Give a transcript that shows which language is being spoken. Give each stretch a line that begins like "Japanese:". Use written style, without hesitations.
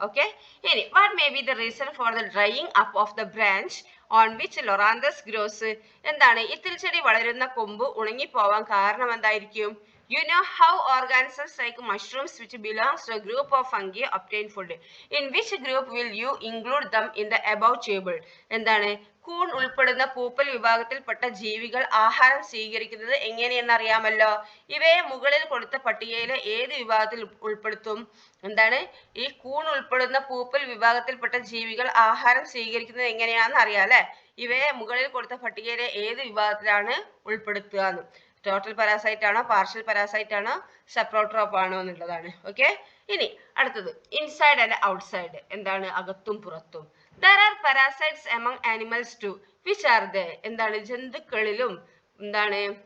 Malayalam: Okay, ഇനി
English: What may be the reason for the drying up of the branch on which loranthus grows. എന്താണ്?
Malayalam: ഇത്തിൽ ചെടി വളരുന്ന കൊമ്പ് ഉണങ്ങിപ്പോവാൻ കാരണം എന്തായിരിക്കും?
English: You know how organisms like mushrooms which belongs to a group of fungi obtain food. In which group will you include them in the above table?
Malayalam: എന്താണ്? കൂൺ ഉൾപ്പെടുന്ന പൂപ്പൽ വിഭാഗത്തിൽപ്പെട്ട ജീവികൾ ആഹാരം സ്വീകരിക്കുന്നത് എങ്ങനെയെന്ന് അറിയാമല്ലോ. ഇവയെ മുകളിൽ കൊടുത്ത പട്ടികയിലെ ഏത് വിഭാഗത്തിൽ ഉൾപ്പെടുത്തും? എന്താണ്? ഈ കൂൺ ഉൾപ്പെടുന്ന പൂപ്പൽ വിഭാഗത്തിൽപ്പെട്ട ജീവികൾ ആഹാരം സ്വീകരിക്കുന്നത് എങ്ങനെയാണെന്ന് അറിയാം അല്ലെ. ഇവയെ മുകളിൽ കൊടുത്ത പട്ടികയിലെ ഏത് വിഭാഗത്തിലാണ് ഉൾപ്പെടുത്തുക എന്ന്. ടോട്ടൽ പാരാസൈറ്റ് ആണോ, പാർഷ്യൽ പാരാസൈറ്റ് ആണോ, സപ്രോട്രോപ്പ് ആണോ എന്നുള്ളതാണ്. ഓക്കെ, ഇനി അടുത്തത്
English: Inside and outside.
Malayalam: എന്താണ്? അകത്തും പുറത്തും.
English: There are parasites among animals too. Which are they?
Malayalam: എന്താണ്? ജന്തുക്കളിലും എന്താണ്